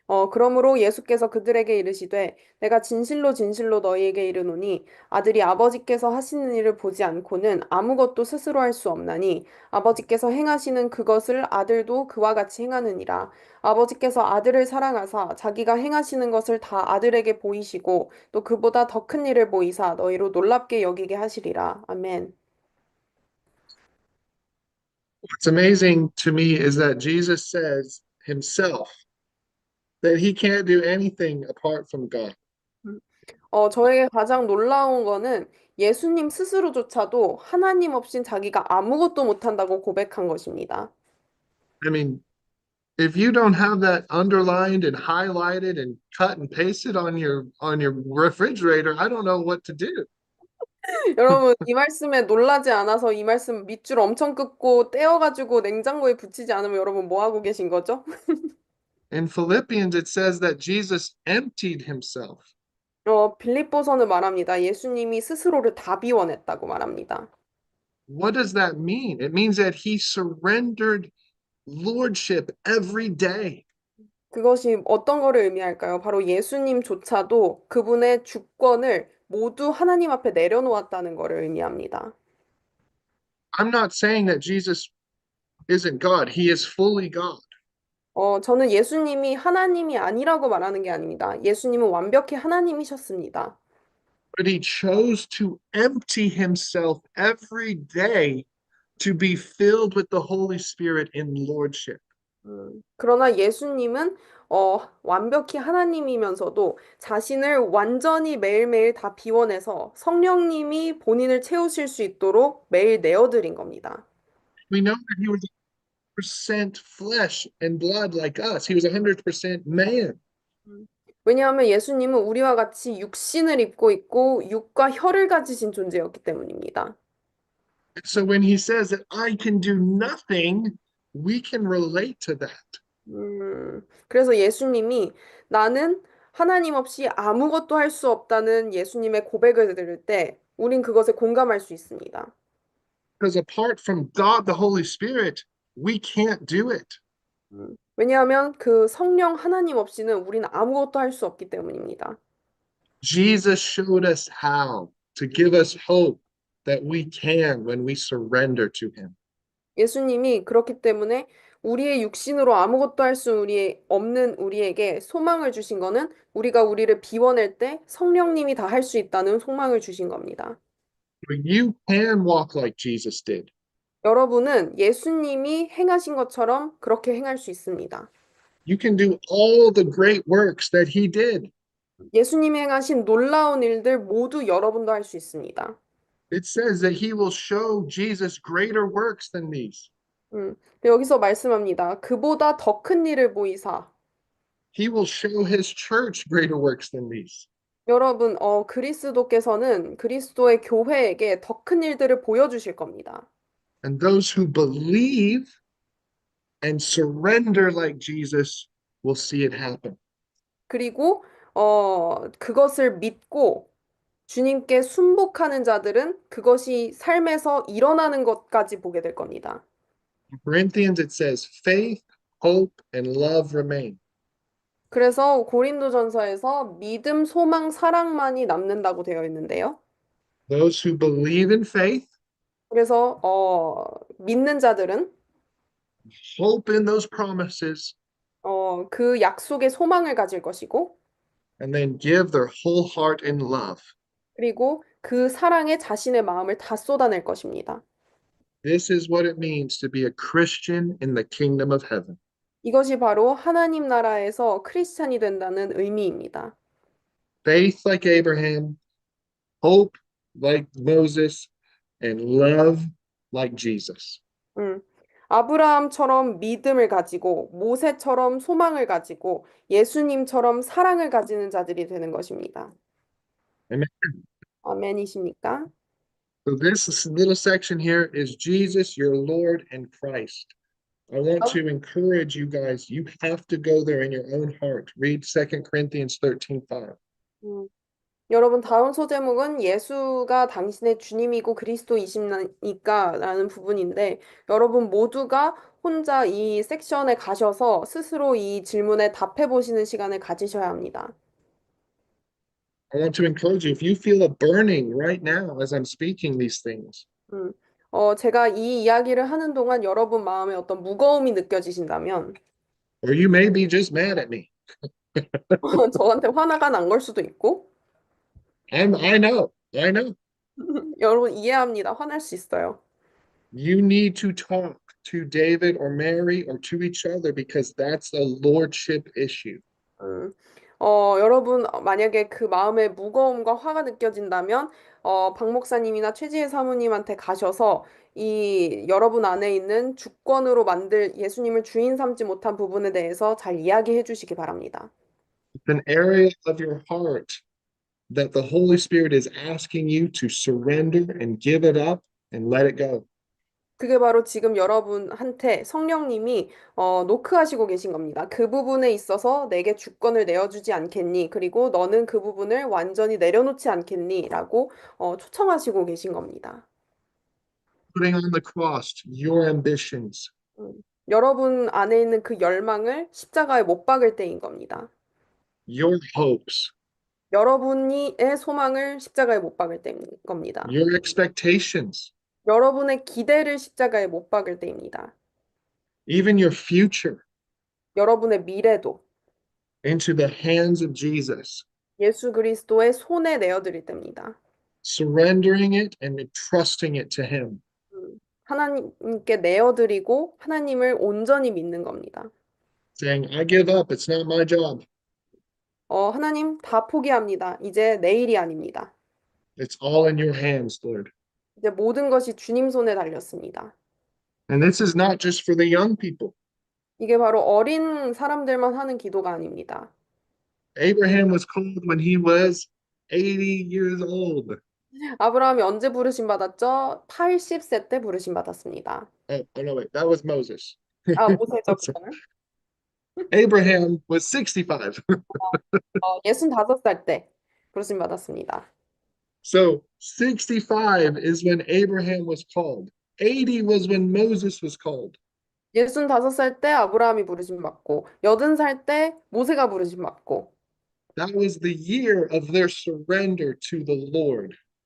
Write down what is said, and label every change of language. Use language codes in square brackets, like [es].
[ko] 그러므로 예수께서 그들에게 이르시되 내가 진실로 진실로 너희에게 이르노니 아들이 아버지께서 하시는 일을 보지 않고는 아무것도 스스로 할 수 없나니 아버지께서 행하시는 그것을 아들도 그와 같이 행하느니라. 아버지께서 아들을 사랑하사 자기가 행하시는 것을 다 아들에게 보이시고 또 그보다 더 큰 일을 보이사 너희로 놀랍게 여기게 하시리라. 아멘. [en] What's amazing to me is that Jesus says himself that he can't do anything apart from God. [ko] 저에게 가장 놀라운 거는 예수님 스스로조차도 하나님 없인 자기가 아무것도 못한다고 고백한 것입니다. [en] I mean, if you don't have that underlined and highlighted and cut and pasted on your refrigerator, I don't know what to do. [ko] 여러분, 이 말씀에 놀라지 않아서 이 말씀 밑줄 엄청 긋고 떼어가지고 냉장고에 붙이지 않으면 여러분 뭐 하고 계신 거죠? [en] In Philippians, it says that Jesus emptied himself. [ko] 빌립보서는 말합니다. 예수님이 스스로를 다 비워냈다고 말합니다. [en] What does that mean? It means that he surrendered lordship every day. [ko] 그것이 어떤 거를 의미할까요? 바로 예수님조차도 그분의 주권을 모두 하나님 앞에 내려놓았다는 거를 의미합니다. [en] I'm not saying that Jesus isn't God, he is fully God. [ko] 저는 예수님이 하나님이 아니라고 말하는 게 아닙니다. 예수님은 완벽히 하나님이셨습니다. [en] But he chose to empty himself every day to be filled with the Holy Spirit in lordship. [ko] 그러나 예수님은 완벽히 하나님이면서도 자신을 완전히 매일매일 다 비워내서 성령님이 본인을 채우실 수 있도록 매일 내어드린 겁니다. [en] We know that he was 100% flesh and blood like us. He was 100% man. [ko] 왜냐하면 예수님은 우리와 같이 육신을 입고 있고 육과 혈을 가지신 존재였기 때문입니다. [en] So when he says that I can do nothing, we can relate to that. [ko] 그래서 예수님이 나는 하나님 없이 아무것도 할 수 없다는 예수님의 고백을 들을 때 우린 그것에 공감할 수 있습니다. [en] Because apart from God, the Holy Spirit, we can't do it. [ko] 왜냐하면 그 성령 하나님 없이는 우리는 아무것도 할 수 없기 때문입니다. [en] Jesus showed us how to give us hope that we can when we surrender to him. [ko] 예수님이 그렇기 때문에 우리의 육신으로 아무것도 할 수 없는 우리에게 소망을 주신 거는 우리가 우리를 비워낼 때 성령님이 다 할 수 있다는 소망을 주신 겁니다. [en] But you can walk like Jesus did. [ko] 여러분은 예수님이 행하신 것처럼 그렇게 행할 수 있습니다. [en] You can do all the great works that he did. [ko] 예수님이 행하신 놀라운 일들 모두 여러분도 할 수 있습니다. [en] It says that he will show Jesus greater works than these. [ko] 근데 여기서 말씀합니다. 그보다 더 큰 일을 보이사. [en] He will show his church greater works than these. [ko] 여러분, 그리스도께서는 그리스도의 교회에게 더 큰 일들을 보여주실 겁니다. [en] And those who believe and surrender like Jesus will see it happen. [ko] 그리고 그것을 믿고 주님께 순복하는 자들은 그것이 삶에서 일어나는 것까지 보게 될 겁니다. [en] In Corinthians, it says, faith, hope, and love remain. [ko] 그래서 고린도전서에서 믿음, 소망, 사랑만이 남는다고 되어 있는데요. [en] Those who believe in faith, [ko] 그래서 믿는 자들은 [en] hope in those promises, [ko] 그 약속에 소망을 가질 것이고 [en] and then give their whole heart in love. [ko] 그리고 그 사랑에 자신의 마음을 다 쏟아낼 것입니다. [en] This is what it means to be a Christian in the kingdom of heaven. [ko] 이것이 바로 하나님 나라에서 크리스찬이 된다는 의미입니다. [en] Faith like Abraham, hope like Moses, and love like Jesus. 음. [ko] 아브라함처럼 믿음을 가지고 모세처럼 소망을 가지고 예수님처럼 사랑을 가지는 자들이 되는 것입니다. [en] Amen. [ko] 아멘이십니까? [en] So this little section here is Jesus, your Lord and Christ. I want to encourage you guys, you have to go there in your own heart. Read 2 Corinthians 13:5. 음. [ko] 여러분 다음 소제목은 예수가 당신의 주님이고 그리스도이십니까라는 부분인데 여러분 모두가 혼자 이 섹션에 가셔서 스스로 이 질문에 답해 보시는 시간을 가지셔야 합니다. [en] I want to encourage you, if you feel a burning right now as I'm speaking these things, 음. [ko] 제가 이 이야기를 하는 동안 여러분 마음에 어떤 무거움이 느껴지신다면 [en] or you may be just mad at me. [ko] 저한테 화나가 난 걸 수도 있고 [en] I know, I know. [ko] 여러분 이해합니다. 화날 수 있어요. [en] You need to talk to David or Mary or to each other because that's a lordship issue. [ko] 음, 여러분, 만약에 그 마음에 무거움과 화가 느껴진다면, 박 목사님이나 최지혜 사모님한테 가셔서 이 여러분 안에 있는 주권으로 만들 예수님을 주인 삼지 못한 부분에 대해서 잘 이야기해 주시기 바랍니다. [en] It's an area of your heart that the Holy Spirit is asking you to surrender and give it up and let it go. [ko] 그게 바로 지금 여러분한테 성령님이 노크하시고 계신 겁니다. 그 부분에 있어서 내게 주권을 내어주지 않겠니? 그리고 너는 그 부분을 완전히 내려놓지 않겠니? 라고 초청하시고 계신 겁니다. [en] Putting on the cross your ambitions, [ko] 음, 여러분 안에 있는 그 열망을 십자가에 못 박을 때인 겁니다. [en] your hopes, [ko] 여러분의 소망을 십자가에 못 박을 때인 겁니다. [en] your expectations, [ko] 여러분의 기대를 십자가에 못 박을 때입니다. [en] even your future [ko] 여러분의 미래도 [en] into the hands of Jesus, [ko] 예수 그리스도의 손에 내어드릴 때입니다. [en] surrendering it and trusting it to Him. [ko] 하나님께 내어드리고 하나님을 온전히 믿는 겁니다. [en] Saying, I give up, it's not my job. [ko] 하나님 다 포기합니다. 이제 내 일이 아닙니다. [en] It's all in your hands, Lord. [ko] 이제 모든 것이 주님 손에 달렸습니다. [en] And this is not just for the young people. [ko] 이게 바로 어린 사람들만 하는 기도가 아닙니다. [en] Abraham was called when he was 80 years old. [ko] 아브라함이 언제 부르심 받았죠? 80세 때 부르심 받았습니다. [en] Oh no, wait, that was Moses. [ko] 모세죠, 그거는. [en] Abraham was 65. [ko] 65살 때 부르심 받았습니다. [en] So 65 is when Abraham was called. 80 was when Moses was called. [ko] 65살 때 아브라함이 부르심 받고 80살 때 모세가 부르심 받고 [en] That was the year of their surrender to the Lord.